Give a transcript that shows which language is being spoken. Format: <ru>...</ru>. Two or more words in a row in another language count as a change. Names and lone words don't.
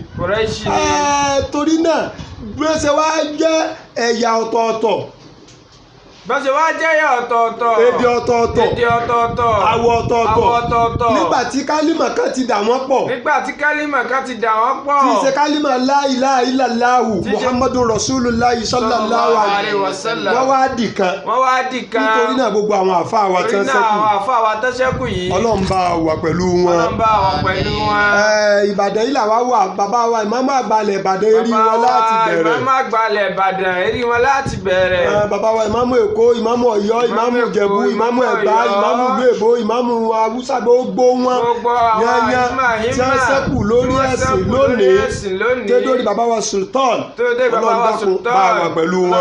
<yo>Torí náà bí wọ́n ṣe wá jẹ́ ẹ̀yà ọ̀tọ̀ọ̀tọ̀. Èdè ọ̀tọ̀ọ̀tọ̀. Àwọ̀ ọ̀tọ̀ọ̀tọ̀. Nígbà tí kálímà kan ti dà wọ́n pọ̀. Tí ṣe kálímà</yo> <ar>لا إله إلا الله محمد رسول الله صلى الله عليه وسلم.</ar> <yo>Wọ́n wá dì kan. Nítorí náà gbogbo àwọn àfáà wa tán ṣẹ́kù yìí. Ọlọ́run bá wà pẹ̀lú wọn. Ìbàdàn yìí làwa wà bàbá wa ìmáàmù àgbàlẹ̀ Ìbàdàn erí wọn láti bẹ̀rẹ̀. Bàbá wa ìmáàmù Èkó, ìmáàmù Ọ̀yọ́, ìmáàmù Ìjẹ̀bú, ìmáàmù Ẹ̀gbá, ìmáàmù ìlú Èbó, ìmáàmù Haúsá gbogbo wọn yányá tí wọ́n ṣẹ́kù lórí ẹ̀sìn lónìí dédórí bàbá wa Sultan Ọlọ́run dákun bá wà pẹ̀lú wọn.</yo>